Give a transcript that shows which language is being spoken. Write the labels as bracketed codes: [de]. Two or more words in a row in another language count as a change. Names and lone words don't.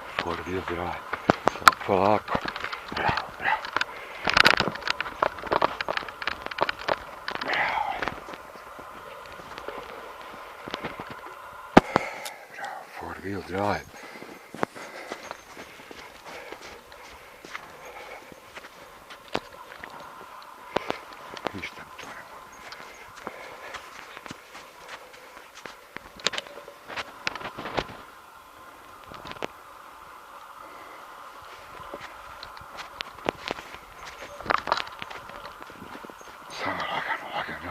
[en] 4-wheel drive. [sr] Polako. Bravo, bravo. Bravo, [en] 4-wheel drive. [sr] Ništa to ne mogu. Samo lagano, lagano.